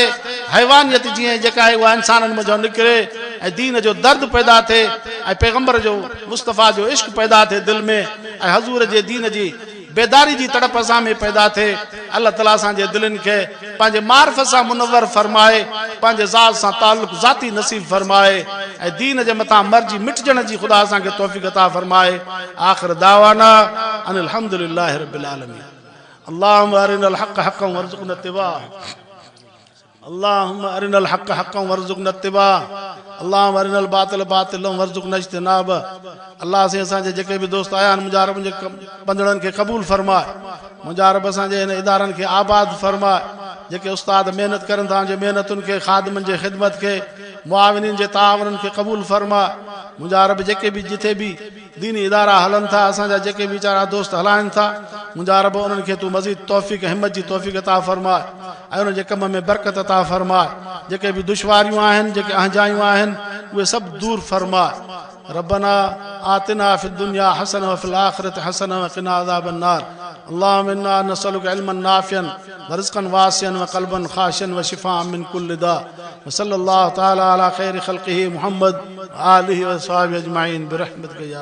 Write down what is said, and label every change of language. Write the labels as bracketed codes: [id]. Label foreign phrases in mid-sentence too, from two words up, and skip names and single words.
[sd] हैवानियत जीअं जेका आहे उहा इंसाननि में जो निकिरे ऐं दीन जो दर्द पैदा थिए ऐं पैगंबर जो मुस्तफ़ा जो इश्क पैदा थिए दिलि में ऐं हज़ूर जे दीन जी बेदारी जी तड़प असां में पैदा थिए। अल्लाह ताला असांजे दिलनि खे पंहिंजे मार्फ सां मुनव्वर फरमाए, पंहिंजे ज़ात सां ताल्लुक़ ज़ाती नसीब फरमाए ऐं दीन जे मथां मर्जी मिटजण जी ख़ुदा असांखे तौफ़ीक़ अता फरमाए। [ar] وآخر دعوانا أن الحمد لله رب العالمين. اللهم أرنا الحق حقا وارزقنا اتباعه. اللهم أرنا الحق حقا وارزقنا اتباعه. اللهم أرنا الباطل باطلا وارزقنا اجتناب. [sd] अल्लाह से असांजे जेके बि दोस्त आया आहिनि मुंहिंजा रब मुंहिंजे बंदड़नि खे क़बूल फरमाए। मुंहिंजा रब असांजे हिन इदारनि खे आबाद फरमाए। जेके उस्ताद महिनत करनि था उनजे महिनतुनि खे, ख़ादिमनि जे ख़िदमत खे, मुआविनीन जे तावुननि खे क़बूल फरमाए। मुंहिंजा रब जेके बि जिथे बि दीनी इदारा हलनि था, असांजा जेके बि वीचारा दोस्त हलाइनि था, मुंहिंजा रब उन्हनि खे तूं मज़ीद तौफ़ीक़ हिम्मत जी तौफ़ीक़ अता फरमाए ऐं उन्हनि जे कम में बरकत अता फरमाए। जेके बि दुश्वारियूं आहिनि, जेके अहजायूं आहिनि, उहे सभु दूर फरमाए। [ar] ربنا آتنا في الدنيا حسنة وفي الآخرة حسنة وقنا عذاب النار. اللهم إنا نسألك علما نافعا ورزقا واسعا وقلبا خاشعا وشفاء من كل داء. وصلى الله تعالى على خير خلقه محمد وآله وأصحابه أجمعين برحمتك يا